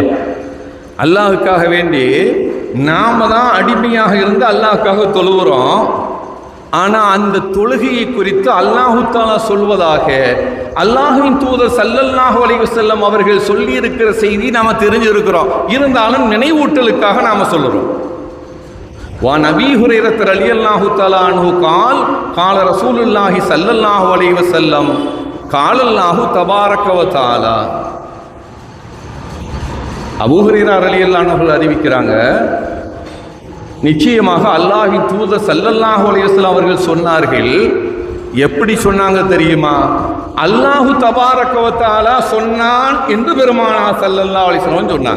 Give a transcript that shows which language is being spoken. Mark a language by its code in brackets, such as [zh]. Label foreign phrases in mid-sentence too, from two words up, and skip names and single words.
[ta] அல்லாஹுக்காக வேண்டி நாம தான் அடிமையாக இருந்து அல்லாஹுக்காக தொழுகிறோம். ஆனால் அந்த தொழுகையை குறித்து [ar] الله تعالى [ta] சொல்வதாக அல்லாஹ்வின் தூதர் [ar] صلى الله عليه وسلم [ta] அவர்கள் சொல்லி இருக்கிற செய்தி நாம தெரிஞ்சிருக்கிறோம். இருந்தாலும் நினைவூட்டலுக்காக நாம சொல்லுறோம். [ar] وعن أبي هريرة رضي الله تعالى عنه قال قال رسول الله صلى الله عليه وسلم قال الله تبارك وتعالى. [ta] அபூ ஹுரைரா [ar] رضي الله عنه [ta] அறிவிக்கிறாங்க, நிச்சயமாக அல்லாஹ்வின் தூதர் [ar] صلى الله عليه وسلم [ta] அவர்கள் சொன்னார்கள். எப்படி சொன்னாங்க தெரியுமா? [ar] الله تبارك و تعالى [ta] சொன்னான் என்று பெருமானார் [ar] صلى الله عليه وسلم [ta] சொன்னாங்க.